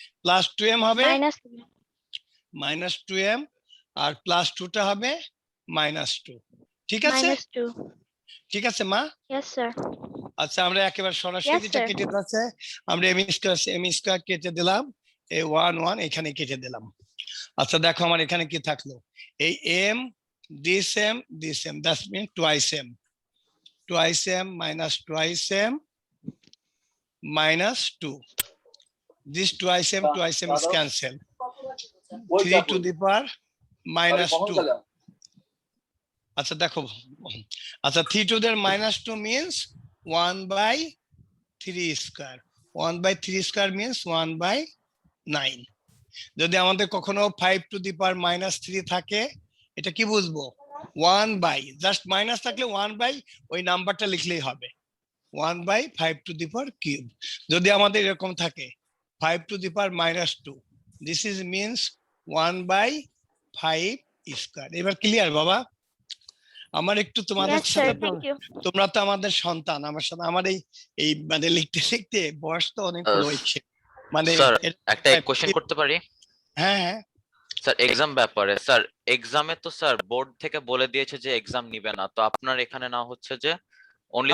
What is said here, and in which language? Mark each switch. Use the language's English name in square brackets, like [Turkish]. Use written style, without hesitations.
[Bangla] +2m হবে -2m, আর +2টা হবে -2, ঠিক আছে? -2। ঠিক আছে মা। [English] Yes sir. [Bangla] আচ্ছা আমরা একেবারে সরাসরি [English] Yes, [Bangla] যেটা [English] sir. [Bangla] কেটে যাচ্ছে, আমরা m² কেটে দিলাম, এই 1 এখানে কেটে দিলাম। আচ্ছা দেখো আমার এখানে কি থাকলো, [English] এই m this m, that means twice m minus twice m minus 2, this twice m is cancel, 3 to the power -2। [Bangla] আচ্ছা দেখো, আচ্ছা [English] 3 to the -2 means 1/3 square, 1/3 square means 1/9। [Bangla] যদি আমাদের কখনো [English] 5 to the power -3 [Bangla] থাকে, এটা কি বুঝবো? 1/, জাস্ট মাইনাস থাকলে 1/, ওই নাম্বারটা লিখলেই হবে 1/5 to the power কিউব। যদি আমাদের এরকম থাকে [English] 5 to the power -2, this is means 1/5 square. [Bangla] এবার ক্লিয়ার বাবা? আমার একটু তোমাদের [English] Yes, sir. [Bangla] সাথে, [English] Thank you. [Bangla] তোমরা তো আমাদের সন্তান, আমার সাথে আমার এই মানে লিখতে লিখতে বয়স তো অনেক রয়েছে, মানে স্যার একটা কোশ্চেন করতে পারি? হ্যাঁ হ্যাঁ স্যার এক্সাম ব্যাপারে, স্যার এক্সামে তো স্যার বোর্ড থেকে বলে দিয়েছে যে এক্সাম নিবে না, তো আপনার এখানে না হচ্ছে যে অনলি তো